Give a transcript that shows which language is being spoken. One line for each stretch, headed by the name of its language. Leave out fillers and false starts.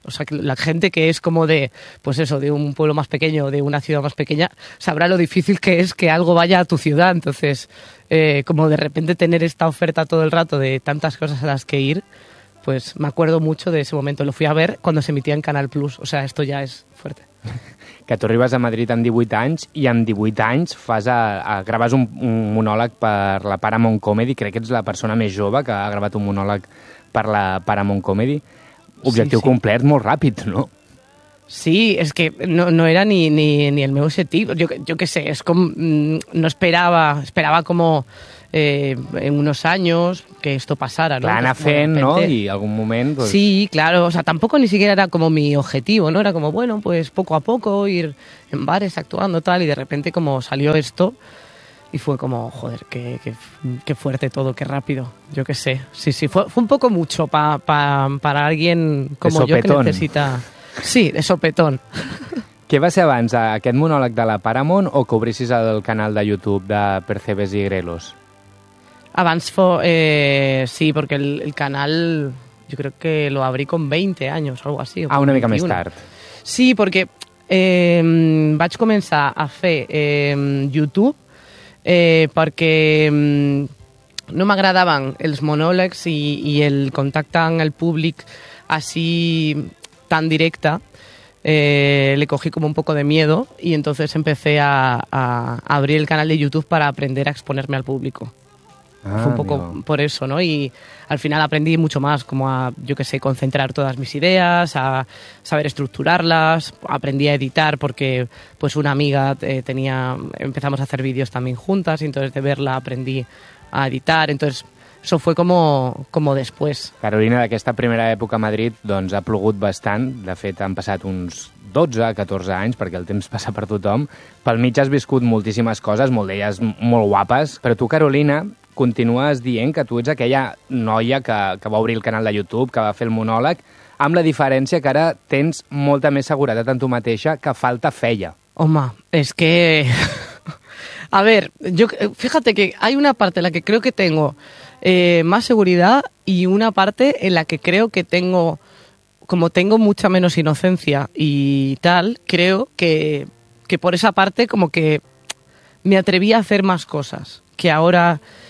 Spanish: O sea, que la gente que es como de, pues eso, de un pueblo más pequeño, de una ciudad más pequeña, sabrá lo difícil que es que algo vaya a tu ciudad. Entonces, como de repente tener esta oferta todo el rato de tantas cosas a las que ir, pues me acuerdo mucho de ese momento. Lo fui a ver cuando se emitía en Canal Plus. O sea, esto ya es fuerte.
Catalan: Que tu arribes a Madrid amb 18 anys i amb 18 anys fas graves un monòleg per la Paramount Comedy. Crec que ets la persona més jove que ha gravat un monòleg per la Paramount Comedy. Objectiu sí, sí. complert molt ràpid, no? Sí, és que no era ni el meu objectiu. Jo què sé, és com... No esperava, como...
Spanish: en unos años que esto pasara, ¿no?
Catalan: Plana fent,
Spanish: ¿no? Y algún momento... Pues... Sí, claro, o sea, tampoco ni siquiera era como mi objetivo, ¿no? Era como, bueno, pues poco a poco ir en bares actuando tal, y de repente como salió esto y fue como, joder, qué fuerte todo, qué rápido, yo qué sé. Sí, sí, fue un poco mucho para alguien como yo que necesita... Sí, de sopetón.
Catalan: Què va ser abans, aquest monòleg de la Paramount o que obrissis el canal de YouTube de Percebes y Grelos?
Spanish: Abans fue, sí, porque el canal yo creo que lo abrí con 20 años o algo así.
Catalan: Ah, una mica 21. Més tard. Sí, porque vaig començar a fer YouTube perquè no m'agradaven els monòlegs i el contacte amb el públic així tan directe.
Spanish: Le cogí como un poco de miedo y entonces empecé a abrir el canal de YouTube para aprender a exponerme al público. Fue un poco por eso, ¿no? Y al final aprendí mucho más, como a, yo qué sé, concentrar todas mis ideas, a saber estructurarlas, aprendí a editar porque pues una amiga tenía, empezamos a hacer vídeos también juntas y entonces de verla aprendí a editar, entonces eso fue como después.
Catalan: Carolina, d'aquesta primera època a Madrid, doncs ha plogut bastant, de fet han passat uns 12, 14 anys, perquè el temps passa per tothom, pel mig has viscut moltíssimes coses, molt d'elles molt guapes, però tu, Carolina... Continues dient que tu ets aquella noia que va obrir el canal de YouTube, que va fer el monòleg, amb la diferència que ara tens molta més seguretat en tu mateixa que falta feia. Home, és que...
Spanish: A ver, yo, fíjate que hay una parte en la que creo que tengo más seguridad y una parte en la que creo que tengo... Como tengo mucha menos inocencia y tal, creo que por esa parte como que me atreví a hacer más cosas que ahora...